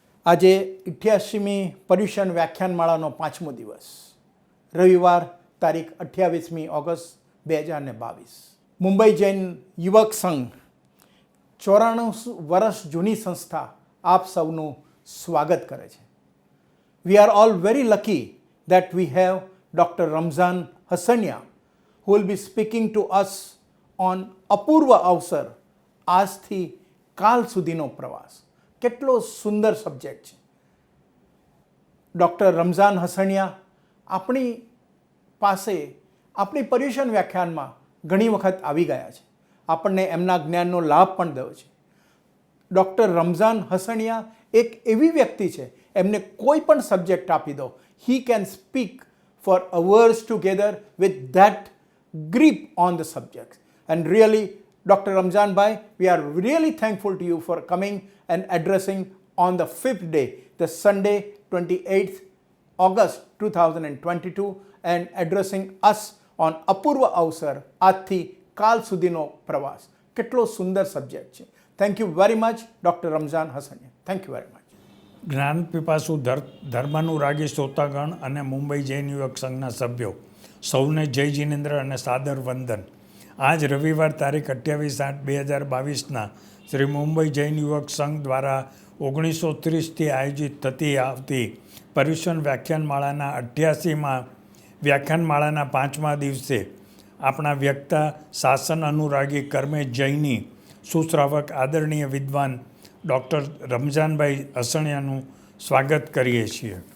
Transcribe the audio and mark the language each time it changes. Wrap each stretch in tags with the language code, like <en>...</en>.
<gu>આજે 88મી પર્યુષણ વ્યાખ્યાનમાળાનો 5મો દિવસ, રવિવાર તારીખ 28મી ઓગસ્ટ 2022. મુંબઈ જૈન યુવક સંઘ 94 વર્ષ જૂની સંસ્થા આપ સૌનું સ્વાગત કરે છે.</gu> <en>We are all very lucky that we have Dr. Ramzan Hasania who will be speaking to us on</en> <gu>અપૂર્વ અવસર, આજથી કાલ સુધીનો પ્રવાસ. કેટલો સુંદર સબ્જેક્ટ છે. ડૉક્ટર રમઝાન હસણિયા આપણી પાસે આપણી પર્યુષણ વ્યાખ્યાનમાં ઘણી વખત આવી ગયા છે. આપણને એમના જ્ઞાનનો લાભ પણ થયો છે. ડૉક્ટર રમઝાન હસણિયા એક એવી વ્યક્તિ છે, એમને કોઈ પણ સબ્જેક્ટ આપી દો,</gu> <en>He can speak for hours together with that grip on the subjects. And really, Dr. Ramzan Bhai, we are really thankful to you for coming and addressing on the 5th day, the Sunday 28th August 2022, and addressing us on</en> <gu>અપૂર્વ અવસર, આજથી કાલ સુધીનો પ્રવાસ. કેટલો સુંદર subject છે.</gu> <en>Thank you very much doctor Ramzan Hasaniya. Thank you very much.</en> <gu>જ્ઞાન પીપાસુ ધર્માનુરાગી શ્રોતાગણ અને મુંબઈ જૈન યુવક સંઘના સભ્યો સૌને જય જિનેન્દ્ર અને સાદર વંદન. આજ રવિવાર તારીખ 28/8/2022ના શ્રી મુંબઈ જૈન યુવક સંઘ દ્વારા 1930થી આયોજિત થતી આવતી પર્યુષણ વ્યાખ્યાનમાળાના 88મા વ્યાખ્યાનમાળાના 5મા દિવસે આપણા વ્યક્તા, શાસન અનુરાગી, કર્મે જૈની, સુશ્રાવક, આદરણીય વિદ્વાન ડૉક્ટર રમઝાનભાઈ હસણિયાનું સ્વાગત કરીએ છીએ.</gu>